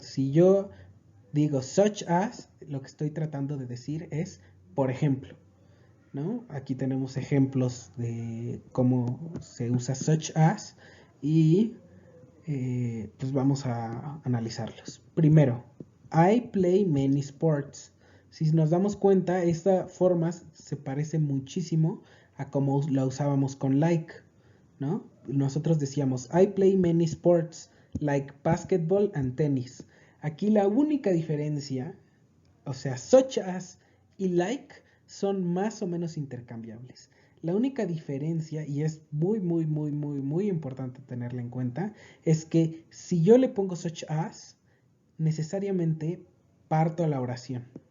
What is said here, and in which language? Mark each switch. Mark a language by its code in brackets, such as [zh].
[es] Si yo digo such as, lo que estoy tratando de decir es por ejemplo, ¿no? Aquí tenemos ejemplos de cómo se usa such as y pues vamos a analizarlos. [en] Primero, I play many sports. [es] Si nos damos cuenta, esta forma se parece muchísimo a como la usábamos con like, ¿no? Nosotros decíamos, [en] I play many sports, like basketball and tennis. [es] Aquí la única diferencia, o sea, such as y like son más o menos intercambiables. La única diferencia, y es muy, muy, muy, muy, muy importante tenerla en cuenta, es que si yo le pongo such as, necesariamente parto a la oración.